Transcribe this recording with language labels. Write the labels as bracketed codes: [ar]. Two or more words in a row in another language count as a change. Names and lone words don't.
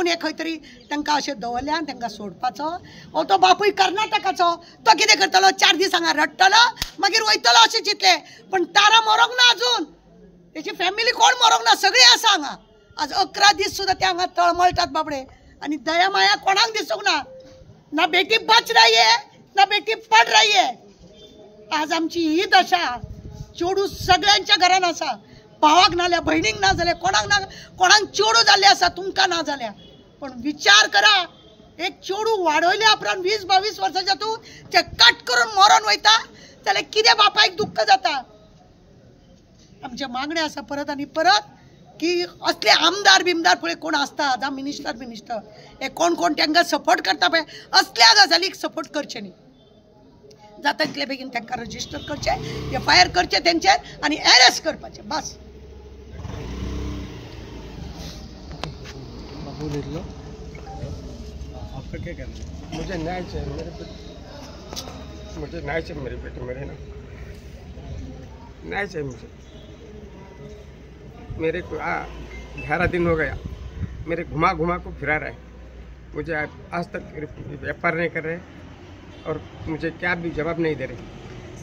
[kok] हे खंय तरी तांकां अशें दवरल्या आनी तांकां सोडपाचो हो तो बापूय कर्नाटकाचो तो कितें करतलो 4 दीस हांगा रडटलो मागीर वयतलो अशें चिंतलें पण तारा मरोंक ना अजून तेची फॅमिली कोण मरोंक ना सगळीं आसा हांगा आज 11 दीस सुद्दां ते हांगा तळमळटात बाबडे आनी दया माया कोणाक दिसूंक ना [hi] ना बेटी बच रही है ना बेटी पड रही है [kok] आज आमची ही दशा चेडूं सगळ्यांच्या घरान आसा भावाक नाल्या भयणीक ना जाल्यार कोणाक चेडूं जाल्ले आसा तुमकां ना जाल्या पण विचार करा एक चेडूं वाडयल्या उपरांत 20-22 वर्साच्या तूं ते कट करून मरोन वयता जाल्यार कितें बापायक दुख्ख जाता आमचे मागणे आसा परत आनी परत की असले आमदार बिमदार पळय कोण आसता जावं मिनिस्टर हे कोण तांकां सपोर्ट करता पळय असल्या गजालीक सपोर्ट करचे न्ही जाता तितले बेगीन तांकां रजिस्टर करचे एफआयआर करचे तेंचेर आनी अरेस्ट करपाचे बस [hi] आपका क्या कहना है? मुझे न्याय चाहिए मेरे बेटे मेरे ना न्याय चाहिए मुझे मेरे को 11 दिन हो गया मेरे घुमा को फिरा रहा है मुझे आज तक व्यापार नहीं कर रहे और मुझे क्या भी जवाब नहीं दे रहे